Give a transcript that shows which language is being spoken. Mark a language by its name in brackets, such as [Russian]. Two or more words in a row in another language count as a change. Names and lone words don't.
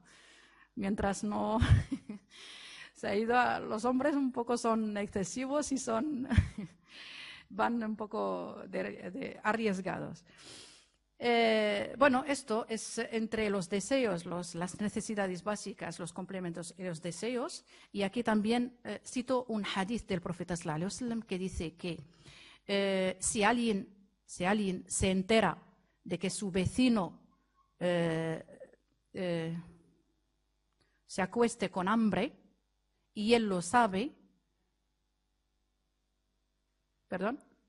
[Spanish] Mientras no se ha ido los hombres un poco son excesivos y van un poco arriesgados. Bueno, esto es entre los deseos, las necesidades básicas, los complementos y los deseos. Y aquí también cito un hadith del profeta [Arabic] صلى الله عليه وسلم [Spanish] que dice que si alguien se entera de que su vecino se acueste con hambre y él lo sabe, ¿perdón?